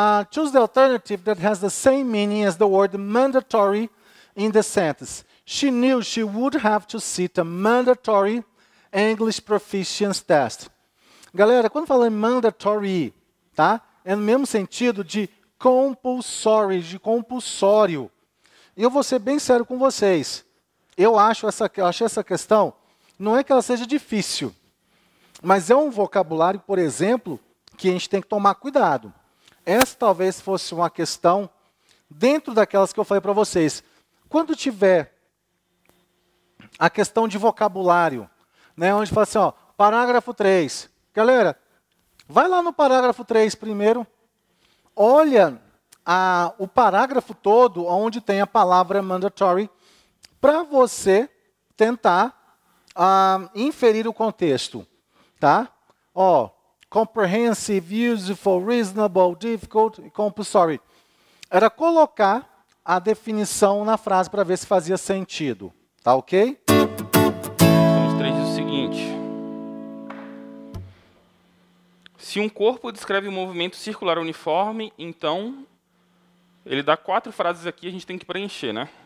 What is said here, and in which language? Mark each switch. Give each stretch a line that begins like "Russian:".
English: Choose the alternative that has the same meaning as the word mandatory in the sentence. She knew she would have to sit a mandatory English proficiency test.
Portuguese: Galera, quando fala em mandatory, tá? É no mesmo sentido de compulsory, de compulsório. E eu vou ser bem sério com vocês. Eu achei essa questão, não é que ela seja difícil, mas é um vocabulário, por exemplo, que a gente tem que tomar cuidado. Essa talvez fosse uma questão dentro daquelas que eu falei para vocês. Quando tiver a questão de vocabulário, né, onde fala assim, ó, parágrafo 3. Galera, vai lá no parágrafo 3 primeiro, olha o parágrafo todo onde tem a palavra mandatory, para você tentar inferir o contexto. Tá?
English: Ó, comprehensive, useful, reasonable, difficult e compulsory.
Portuguese: Era colocar a definição na frase para ver se fazia sentido. Tá ok? Questão 3 diz o seguinte. Se um corpo descreve um movimento circular uniforme, então ele dá 4 frases aqui, a gente tem que preencher, né?